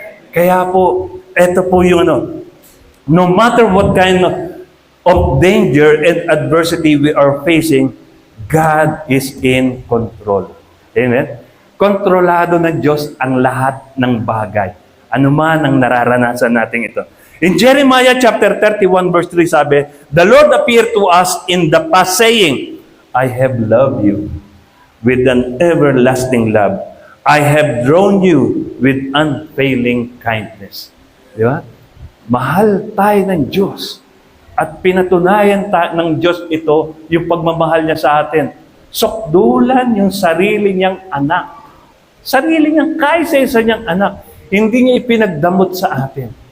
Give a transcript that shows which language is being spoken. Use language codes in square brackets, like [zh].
[tl] Kaya po, eto po yung [en] no matter what kind of danger and adversity we are facing, God is in control. Amen? [tl] Kontrolado ng Diyos ang lahat ng bagay. Ano man ang nararanasan natin ito. [en] In Jeremiah chapter 31 verse 3 sabi, "The Lord appeared to us in the past saying, I have loved you with an everlasting love. I have drawn you with unfailing kindness." [tl] Di ba? Mahal tayo ng Diyos. At pinatunayan ng Diyos ito, yung pagmamahal niya sa atin. Sukdulan yung sarili niyang anak. Sarili niyang kaisa-isa niyang anak. Hindi niya ipinagdamot sa atin.